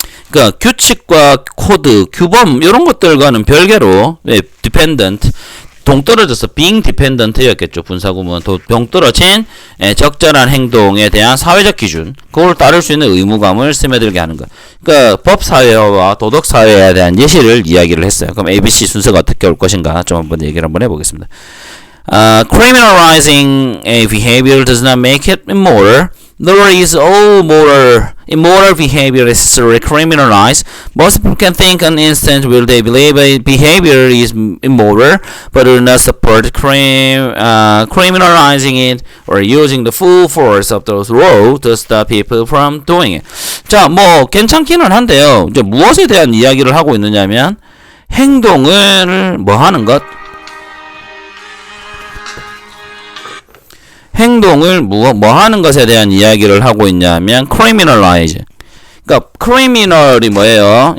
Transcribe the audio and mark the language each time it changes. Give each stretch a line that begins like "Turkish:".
Korean: 그러니까 규칙과 코드, 규범 이런 것들과는 별개로 dependent, 동떨어져서 being dependent였겠죠. 분사구문. 동떨어진 적절한 행동에 대한 사회적 기준, 그걸 따를 수 있는 의무감을 스며들게 하는 것. 그러니까 법사회와 도덕사회에 대한 예시를 이야기를 했어요. 그럼 ABC 순서가 어떻게 올 것인가 좀 한번 얘기를 한번 해보겠습니다.
English: Criminalizing a behavior does not make it immoral, Nor is all moral, immoral behavior necessarily criminalized. Most people can think an instant will they believe a behavior is immoral, but will not support criminalizing it or using the full force of those laws to stop people from doing it.
Korean: 자, 뭐 괜찮기는 한데요. 이제 무엇에 대한 이야기를 하고 있느냐면 행동을 뭐 하는 것? 행동을 뭐 하는 것에 대한 이야기를 하고 있냐면 criminalize. 그러니까 criminal이 뭐예요?